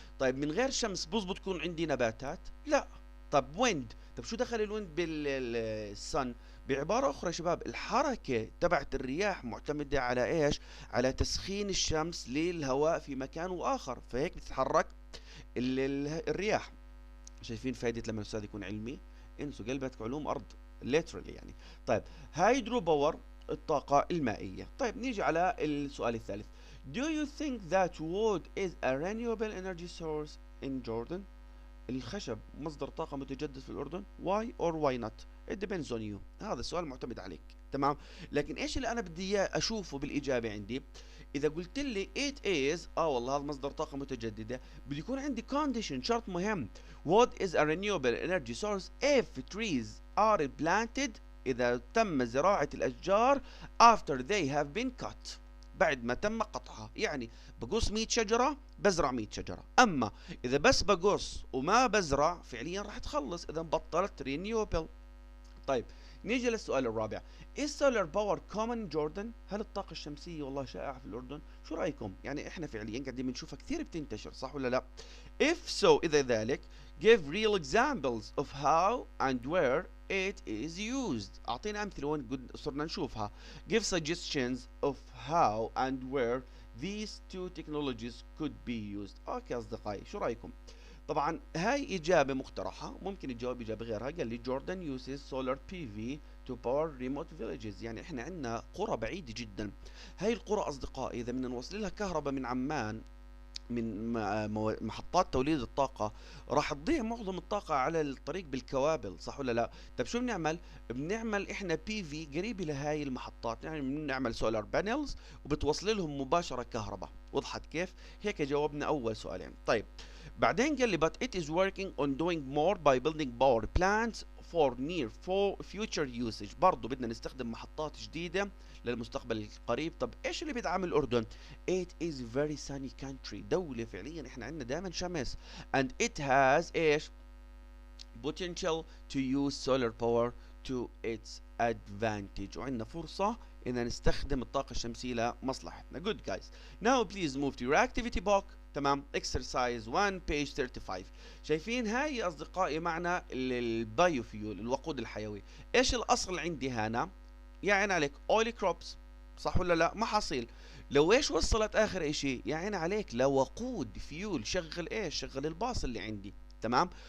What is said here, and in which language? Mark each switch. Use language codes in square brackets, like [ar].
[ar] طيب من غير شمس بزبط تكون عندي نباتات؟ لا. طب ويند، طب شو دخل الويند بالسن؟ بعبارة أخرى شباب، الحركة تبعت الرياح معتمدة على إيش؟ على تسخين الشمس للهواء في مكان وآخر، فهيك بتتحرك الرياح. شايفين فائدة لما الأستاذ يكون علمي؟ انسوا قلبتك علوم أرض literally يعني. طيب هيدرو باور الطاقة المائية. طيب نيجي على السؤال الثالث. [en] Do you think that wood is a renewable energy source in Jordan؟ [ar] الخشب مصدر طاقة متجدد في الأردن؟ [en] why or why not؟ it depends on you. [ar] هذا السؤال معتمد عليك، تمام. لكن ايش اللي انا بدي اياه اشوفه بالإجابة عندي؟ إذا قلت لي [en] it is [ar] والله هذا مصدر طاقة متجددة، بده يكون عندي condition، شرط مهم. [en] wood is a renewable energy source if trees are planted، [ar] إذا تم زراعة الأشجار [en] after they have been cut، [ar] بعد ما تم قطعها. يعني بقص 100 شجرة بزرع 100 شجرة، أما إذا بس بقص وما بزرع فعليا راح تخلص، إذا بطلت renewable. طيب نيجي للسؤال الرابع. [en] Is solar power common in Jordan؟ [ar] هل الطاقة الشمسية والله شائعة في الأردن؟ شو رأيكم؟ يعني إحنا فعليا قاعدين بنشوفها كثير بتنتشر، صح ولا لا؟ [en] If so [ar] إذا ذلك [en] give real examples of how and where it is used. [ar] أعطينا أمثلة وين صرنا نشوفها. [en] Give suggestions of how and where these two technologies could be used. [ar] أوكي أصدقائي شو رأيكم؟ طبعا هاي إجابة مقترحة، ممكن تجاوب إجابة غيرها. قال لي [en] Jordan uses solar PV to power remote villages، [ar] يعني إحنا عندنا قرى بعيدة جدا. هاي القرى أصدقائي إذا بدنا نوصل لها كهرباء من عمان من محطات توليد الطاقة راح تضيع معظم الطاقة على الطريق بالكوابل، صح ولا لا؟ طب شو بنعمل؟ بنعمل احنا بي في قريب لهاي المحطات، يعني بنعمل سولار بانلز وبتوصل لهم مباشرة كهرباء. وضحت كيف؟ هيك جاوبنا أول سؤالين. طيب بعدين قال لي [en] but it is working on doing more by building power plants for near future usage. [ar] برضو بدنا نستخدم محطات جديدة للمستقبل القريب. طب ايش اللي بيدعم الأردن؟ [en] It is very sunny country، [ar] دولة فعليا احنا عندنا دائما شمس. [en] and it has ايش؟ potential to use solar power to its advantage، [ar] وعندنا فرصة ان نستخدم الطاقة الشمسية لمصلحتنا. [en] good guys now please move to your activity book. تمام exercise 1 page 35. [ar] شايفين هاي أصدقائي معنا البايوفيول الوقود الحيوي. ايش الأصل عندي هنا؟ يعني عليك oily crops، صح ولا لا؟ محاصيل. لو ايش وصلت آخر اشي؟ يعني عليك لوقود فيول، شغل ايش؟ شغل الباص اللي عندي. تمام.